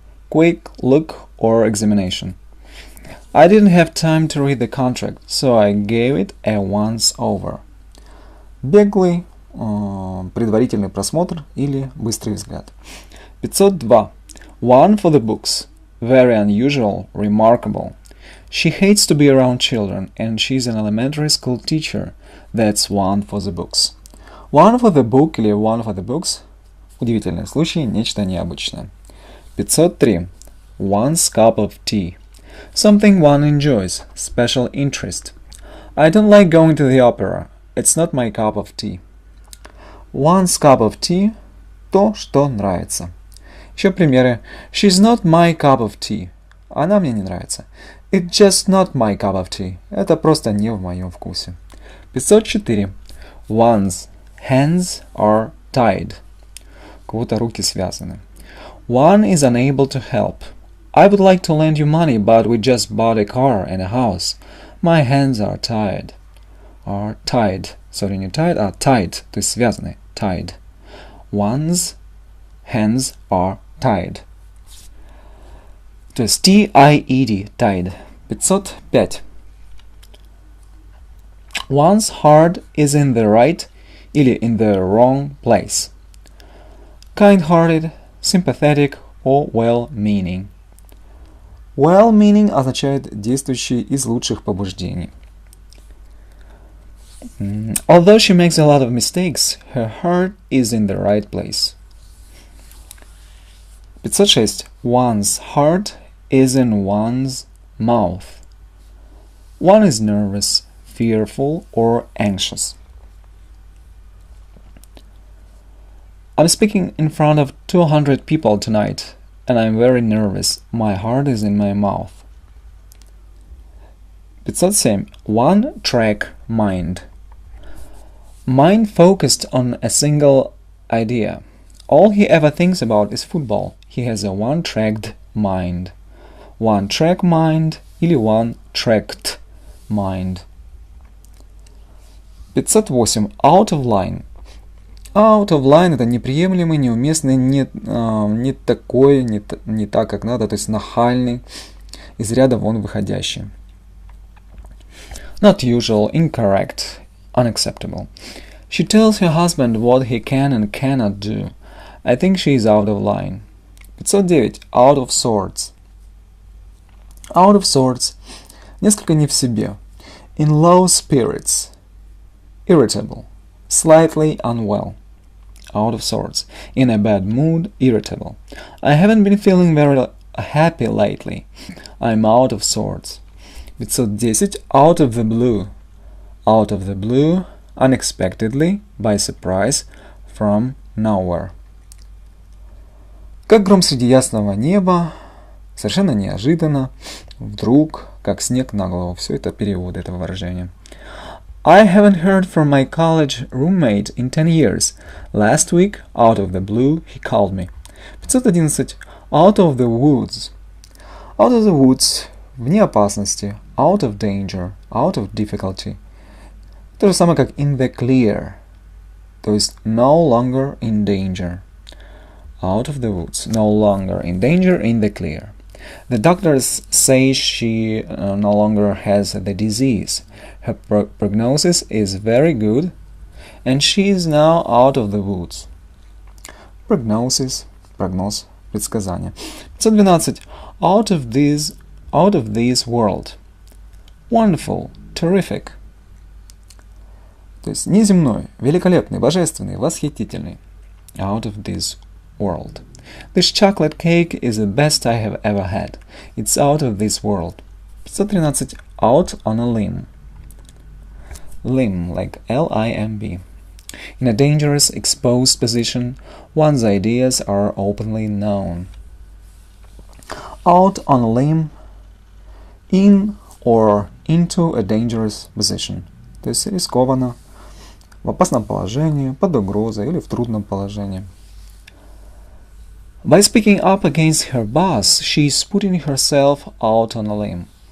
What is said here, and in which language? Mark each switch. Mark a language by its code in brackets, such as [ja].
[en] Quick look or examination. I didn't have time to read the contract, so I gave it a once over. [ru] Беглый, предварительный просмотр или быстрый взгляд. [en] 502. One for the books. Very unusual, remarkable. She hates to be around children, and she's an elementary school teacher. That's one for the books. One for the book или one for the books. [ru] Удивительный случай, нечто необычное. [en] 503. One's cup of tea. Something one enjoys, special interest. I don't like going to the opera. It's not my cup of tea. One's cup of tea – [ru] то, что нравится. Еще примеры. [en] She's not my cup of tea. [ru] Она мне не нравится. [en] It's just not my cup of tea. [ru] Это просто не в моем вкусе. [en] 504. One's hands are tied. [ru] У кого-то руки связаны. [en] One is unable to help. I would like to lend you money, but we just bought a car and a house. My hands are tied. Are tied. Sorry, не tied, а tied. [ru] То есть связаны. [en] Tied. One's hands are tied. [ru] То есть T-I-E-D. [en] Tied. 505. One's heart is in the right или in the wrong place. Kind-hearted, sympathetic or well-meaning. [ru] Well-meaning означает действующий из лучших побуждений. [en] Although she makes a lot of mistakes, her heart is in the right place. 506. One's heart is in one's mouth. One is nervous, fearful, or anxious. I'm speaking in front of 200 people tonight, and I'm very nervous. My heart is in my mouth. 507. One-track mind. Mind focused on a single idea. All he ever thinks about is football. He has a one-tracked mind. One-track mind или one-tracked mind. 508. Out of line. [ru] Out of line – это неприемлемый, неуместный, не такой, не так, как надо, то есть нахальный, из ряда вон выходящий. [en] Not usual, incorrect, unacceptable. She tells her husband what he can and cannot do. I think she is out of line. 509. Out of sorts. Out of sorts. [ru] Несколько не в себе. [en] In low spirits. Irritable. Slightly unwell. Out of sorts. In a bad mood. Irritable. I haven't been feeling very happy lately. I'm out of sorts. 510. Out of the blue. Out of the blue. Unexpectedly. By surprise. From nowhere. [ru] Как гром среди ясного неба, совершенно неожиданно, вдруг, как снег на голову. Все это перевод этого выражения. [en] I haven't heard from my college roommate in 10 years. Last week, out of the blue, he called me. 511. Out of the woods. Out of the woods. [ru] Вне опасности. [en] Out of danger. Out of difficulty. То же самое, как in the clear. То есть no longer in danger. Out of the woods. No longer in danger, in the clear. The doctors say she no longer has the disease. Her prognosis is very good, and she is now out of the woods. [ru] Prognosis, прогноз, предсказание. [en] 512. Out of this world. Wonderful, terrific. [ru] То есть неземной, великолепный, божественный, восхитительный. [en] Out of this world. This chocolate cake is the best I have ever had. It's out of this world. 513. Out on a limb. Limb, like L-I-M-B. In a dangerous, exposed position, one's ideas are openly known. Out on a limb, in or into a dangerous position. [ru] То есть рискованно, в опасном положении, под угрозой или в трудном положении. [en] By speaking up against her boss, she is putting herself out on a limb.